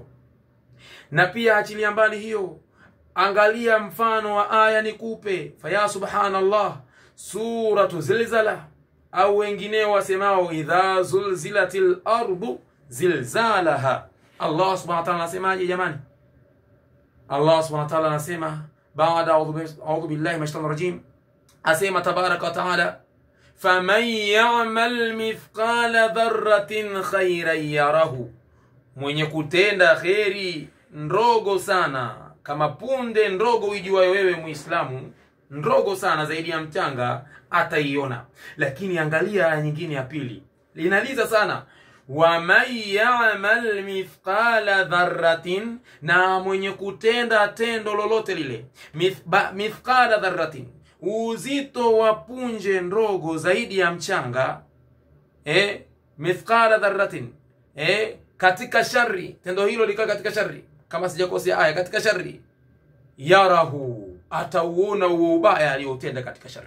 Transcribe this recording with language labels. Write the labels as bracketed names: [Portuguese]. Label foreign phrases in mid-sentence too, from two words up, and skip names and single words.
[Swahili] Na pia achilia mbali hiyo, angalia mfano wa aya nikupe, faya subhanallah, suratu Zilzala, au wengineo wasemao [Arabic] إذا زلزلت الأرض زلزالها. الله سبحانه وتعالى [Swahili] anasemaje jamani? [Arabic] الله سبحانه وتعالى [Swahili] anasema baada [Arabic] أعوذ بالله من الشيطان الرجيم, asema تبارك وتعالى فمن يعمل مثقال ذرة خيرا يره, [Swahili] mwenye kutenda khairi ndogo sana, kama punde ndogo uijuayo wewe Muislamu, ndogo sana zaidi ya mchanga, ataiona. Lakini angalia aya nyingine ya pili, linaliza sana, [Arabic] ومن يعمل مثقال ذرة, [Swahili] na mwenye kutenda tendo lolote lile, [Arabic] مثقال ذرة, [Swahili] uzito wa punje ndogo zaidi ya mchanga, [Arabic] مثقال ذرة, [Swahili] katika shari, tendo hilo lika katika shari, kama sijakosea aya, katika shari, yarahu, atauona huo ubaya aliotenda katika shari.